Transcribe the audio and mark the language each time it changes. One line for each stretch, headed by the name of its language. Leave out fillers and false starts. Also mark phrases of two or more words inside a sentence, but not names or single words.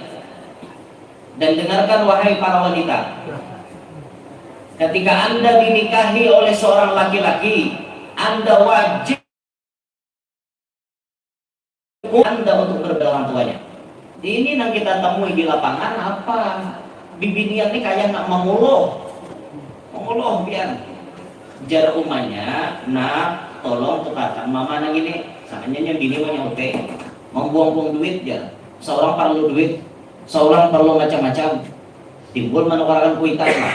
Indonesian: Dan dengarkan wahai para wanita. Ketika Anda dinikahi oleh seorang laki-laki, Anda wajib Anda untuk berbeda orang tuanya. Ini yang kita temui di lapangan apa?
Banjar: Bibinian ini kayak nak mengeluh biar jar umanya, nak tolong tukarkan mama nang ini, sakanya bini mau nyote, mau buang-buang duit ya, seorang perlu duit, seorang perlu macam-macam, timbul menukarkan kuitan lah.